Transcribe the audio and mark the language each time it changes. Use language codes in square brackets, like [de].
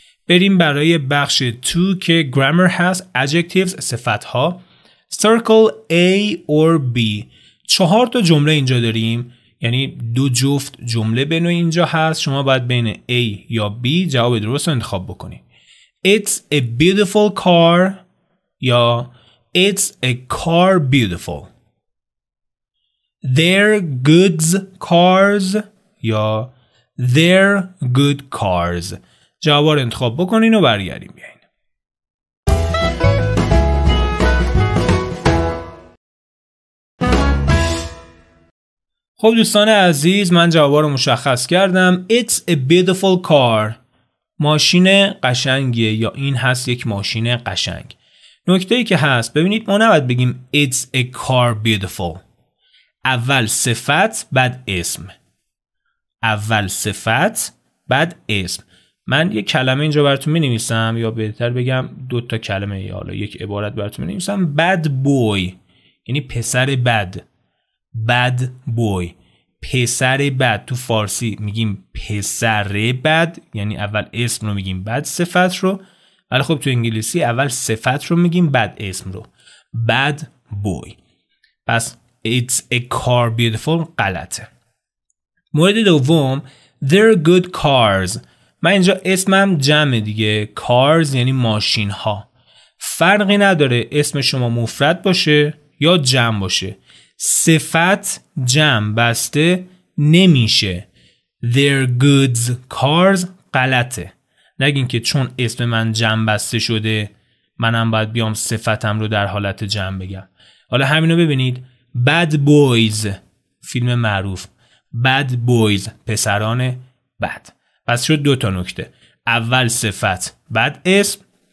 [fa] بریم برای بخش 2 که grammar هست، adjectives صفت‌ها. [en] circle A or B. [fa] 4 تا جمله اینجا داریم، یعنی 2 جفت جمله بین اینجا هست. شما باید بین A یا B جواب درست رو انتخاب بکنید. [en] It's a beautiful car یا It's a car beautiful. They're goods cars یا They're good cars. [fa] جواب رو انتخاب بکنین و برگردیم بیاین. خب دوستان عزیز، من جواب رو مشخص کردم. [en] It's a beautiful car. [fa] ماشین قشنگیه یا این هست یک ماشین قشنگ. نکته‌ای که هست، ببینید ما نباید بگیم [en] It's a car beautiful. [fa] اول صفت بعد اسم. اول صفت بعد اسم. من یک کلمه اینجا براتون می‌نویسم، یا بهتر بگم 2 تا کلمه یا حالا یک عبارت براتون می‌نویسم. [en] bad boy [fa] یعنی پسر بد. bad boy پسر بد. تو فارسی میگیم پسر بد، یعنی اول اسم رو میگیم بعد صفت رو، ولی خب تو انگلیسی اول صفت رو میگیم بعد اسم رو. [en] bad boy. [fa] پس [en] It's a car beautiful [fa] غلطه. مورد دوم [en] They're good cars. [fa] من اینجا اسمم جمع دیگه. cars یعنی ماشین ها. فرقی نداره اسم شما مفرد باشه یا جمع باشه. صفت جمع بسته نمیشه. [en] They're goods cars [fa] غلطه. نگین که چون اسم من جمع بسته شده منم باید بیام صفتم رو در حالت جمع بگم. حالا همینو ببینید. [en] Bad boys [fa] فیلم معروف. Bad boys پسران بد. پس شد 2 تا نکته. اول صفت بعد اسم.